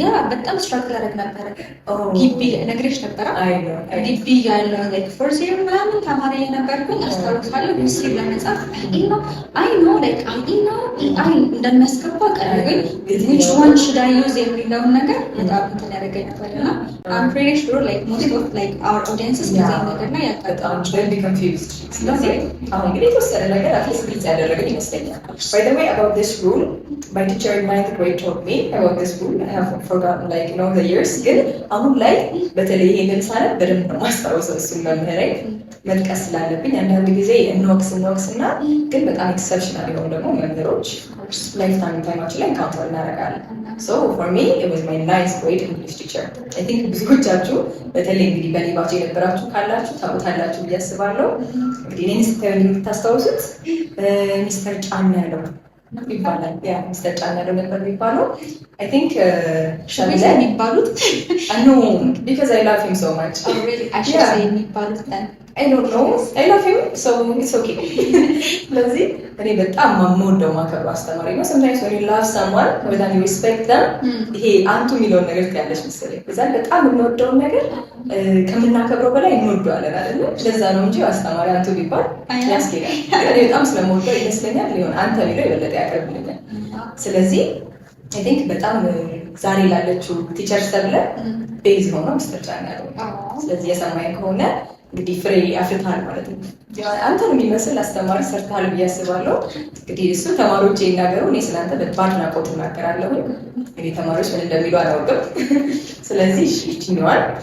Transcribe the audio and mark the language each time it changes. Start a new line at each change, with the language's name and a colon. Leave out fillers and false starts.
Amharic: በጣም ስትራግል አደረግ ነበረ። ግቢ ነግሬሽ ነበረ። ግቢ ያለው ፎርዝ ይር ምናምን ተማሪ የነበርኩኝ አስታውሳለሁ። ሪሲቭ ለመጻፍ አይ ኖ አይ እንደሚያስገባ ቀረግኝ
English: which one should I use
Amharic: የሚለውን ነገር በጣም እንትን ያደረገኝ ነበር እና
English: I'm pretty sure most of our audiences
Amharic: ከዚህ ነገር ላይ ያጋጥማል።
English: very confused።
Amharic: ስለዚህ አሁን እንግዲህ የተወሰነ ነገር አትሊስት ግልጽ ያደረገኝ ይመስለኛል።
English: By the way, about this rule, my teacher in 9th grade told me about this rule. I have forgotten the years.
Amharic: ግን አሁን ላይ በተለይ ይሄንን ሳነብ በደንብ ነው ማስታወሰው። እሱን መምህሬ መጥቀስ ስላለብኝ አንዳንድ ጊዜ እንወቅስና ግን በጣም ኤክሰፕሽናል የሆኑ ደግሞ መምህሮች ላይፍ ታይማችን ላይ ኢንካውንተር እናደርጋለን።
English: So for me it was my 9th grade English teacher. I think
Amharic: ብዙዎቻችሁ በተለይ እንግዲህ በኔ ባች የነበራችሁ ካላችሁ ታውቃላችሁ ብዬ አስባለሁ። እንግዲህ እኔን ስታዩ የምታስታውሱት ሚስተር ጫን ያለው ይባላል። ሚስተር ጫን ያለው ነበር የሚባለው። I think ሸሚዛ የሚባሉት
English: I know because I love him so much. Oh really? I should say
Amharic: የሚባሉት
English: I don't know. I love him, so it's okay.
Amharic: ስለዚህ እኔ በጣም የምወደው ማከብረው አስተማሪ ነው።
English: sometimes when you love someone or when you respect them
Amharic: ይሄ አንቱ የሚለውን ነገር ትያለሽ መሰለኝ። በዛን በጣም የምንወደውን ነገር ከምናከብረው በላይ እንወደዋለን አይደል? ለዛ ነው እንጂ አስተማሪ አንቱ ቢባል ያስኬዳል። እኔ በጣም ስለምወደው ይመስለኛል ሊሆን አንተ ቢለው የበለጠ ያቀርብልኛል። ስለዚህ
English: I think
Amharic: በጣም ዛሬ ላለችው ቲቸር ሰብለ ቤዝ ሆኖ ሚስተር ጫን ያለው። ስለዚህ የሰማኝ ከሆነ እንግዲህ ፍሬ አፍርታል ማለት ነው። አንተን የሚመስል አስተማሪ ሰርታል ብዬ አስባለሁ። እንግዲህ እሱ ተማሪዎች ይናገሩ፣ እኔ ስለአንተ በአድናቆት እናገራለሁ። እንግዲህ ተማሪዎች ምን እንደሚሉ አላውቅም። ስለዚህ ይችኛዋል